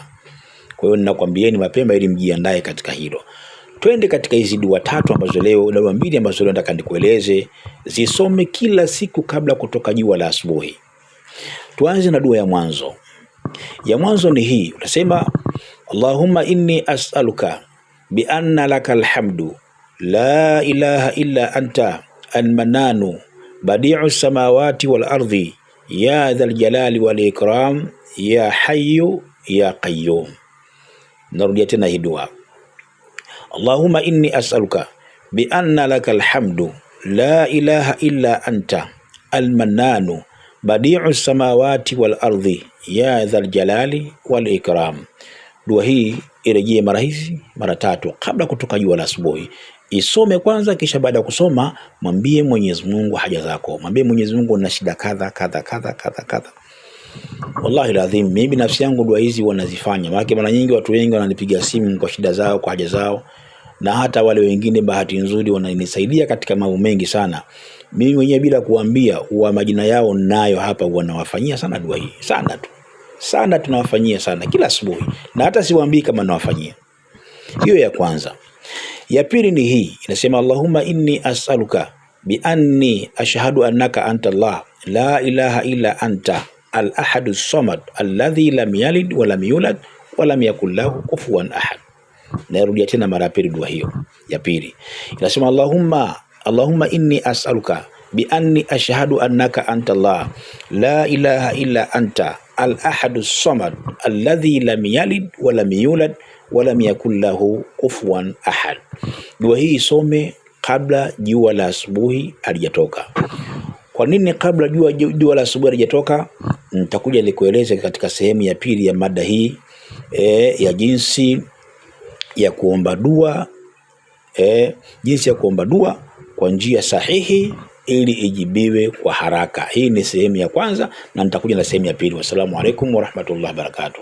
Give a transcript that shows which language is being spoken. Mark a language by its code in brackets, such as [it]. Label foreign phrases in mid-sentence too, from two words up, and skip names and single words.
[sw] Kwa hiyo ninakwambieni mapema ili mjiandae katika hilo. Twende katika hizi dua tatu ambazo leo, dua mbili ambazo leo nataka nikueleze, zisome kila siku kabla kutoka jua la asubuhi. Tuanze na dua ya mwanzo. Ya mwanzo ni hii, utasema [ar] اللهم إني أسألك بأن لك الحمد لا إله إلا أنت المنان بديع السماوات والأرض يا ذا الجلال والإكرام يا حي يا قيوم. [sw] Narudia tena hii dua. [ar] اللهم إني أسألك بأن لك الحمد لا إله إلا أنت المنان بديع السماوات والأرض يا ذا الجلال والإكرام. [sw] Dua hii irejee mara hizi mara 3 kabla kutoka jua la asubuhi. Isome kwanza, kisha baada ya kusoma mwambie Mwenyezi Mungu haja zako. Mwambie Mwenyezi Mungu una shida kadha kadha kadha kadha kadha. Wallahi lazim mimi nafsi yangu dua hizi wanazifanya. Mara nyingi watu wengi wananipigia simu kwa shida zao, kwa haja zao, na hata wale wengine bahati nzuri wananisaidia katika mambo mengi sana. Mimi mwenyewe bila kuambia wa majina yao nayo hapa wanawafanyia sana dua hii. Sana tu. Sana tunawafanyia sana kila asubuhi. Na hata siwaambii kama nawafanyia. Hiyo ya kwanza. Ya pili ni hii, inasema [ar] اللهم إني أسألك بأني أشهد أنك أنت الله لا إله إلا أنت الأحد الصمد الذي لم يلد ولم يولد ولم يكن له كفوا أحد. [sw] Narudia tena mara pili dua hiyo ya pili. [ar] Inasema اللهم إني أسألك بأني أشهد أنك أنت الله لا إله إلا أنت الأحد الصمد الذي لم يلد ولم يولد ولم يكن له كفوا أحد. [sw] Dua hii isome kabla jua la asubuhi halijatoka. Kwa nini kabla jua la asubuhi halijatoka? Nitakuja nikueleze katika sehemu ya pili ya mada hii ya jinsi ya kuomba dua, jinsi ya kuomba dua kwa njia sahihi ili ijibiwe kwa haraka. Hii ni sehemu ya kwanza na nitakuja na sehemu ya pili. [ar] والسلام عليكم ورحمة الله وبركاته.